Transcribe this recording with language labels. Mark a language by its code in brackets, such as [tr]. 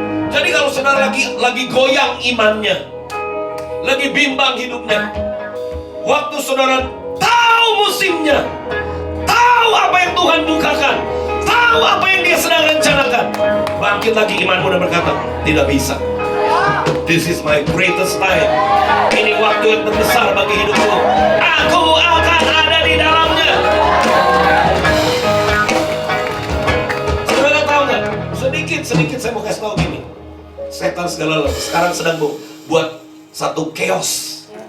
[id] Jadi kalau saudara lagi goyang imannya, lagi bimbang hidupnya, waktu saudara tahu musimnya, tahu apa yang Tuhan bukakan, tahu apa yang Dia sedang rencanakan, bangkit lagi imanmu dan berkata, tidak bisa. [en] This is my greatest time. [id] Ini waktu yang terbesar bagi hidupku. Aku akan ada di dalamnya. Saudara tahu nggak? Sedikit saya mau kasih tahu gini. Setan sekarang sedang buat satu chaos.